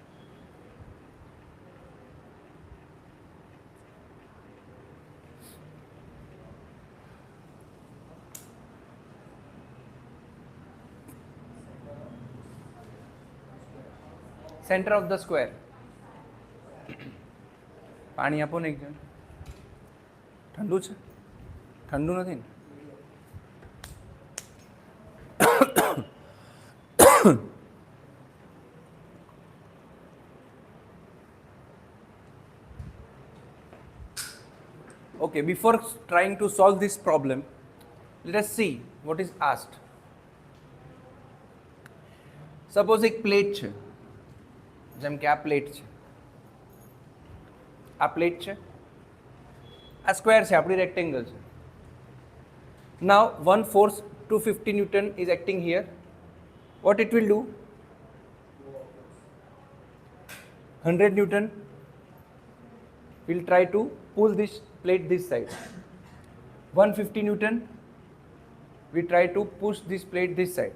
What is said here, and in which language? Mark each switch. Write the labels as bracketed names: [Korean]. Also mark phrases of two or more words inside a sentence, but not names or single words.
[English] Center of the square. [Gujarati] પાણી આપો ને એક જણ. ઠંડુ છે? ઠંડુ નથી ને? [English] Okay, before trying to solve this problem, let us see what is asked. [Gujarati] Suppose એક પ્લેટ છે, જેમ કે આ પ્લેટ છે, આ પ્લેટ છે, આ સ્ક્વેર છે, આપણી રેક્ટેંગલ છે. [English] Now one force 250 Newton is acting here. What it will do? 100 Newton will try to pull this plate this side. 150 Newton we try to push this plate this side.